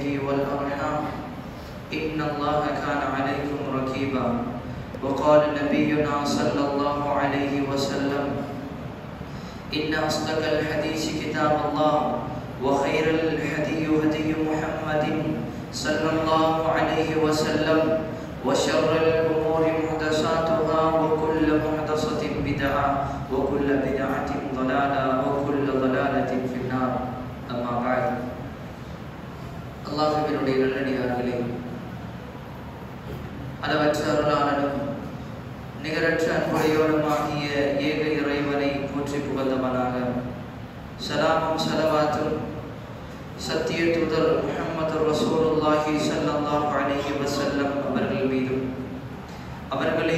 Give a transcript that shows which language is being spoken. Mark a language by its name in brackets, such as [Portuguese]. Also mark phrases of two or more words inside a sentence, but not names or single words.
[Arabic] والأرحام إن الله كان عليكم رقيبا وقال نبينا صلى الله عليه وسلم إن أصدق الحديث كتاب الله وخير الهدي هدي محمد صلى الله عليه وسلم وشر الأمور محدثاتها وكل محدثة بدعة وكل بدعة ضلالة وكل ضلالة في النار أما بعد الله بنودي [Tamil] நல்லடியார்களே அளவற்ற அருளாளனும் நிகரற்ற அன்புடையோனுமாகிய ஏக இறைவனை போற்றி புகழ்ந்தவனாக சலாமும் சலவாத்தும் சத்திய தூதர் முஹம்மது [Arabic] رسول الله صلى الله عليه وسلم [Tamil] அவர்கள் மீதும் அவர்களை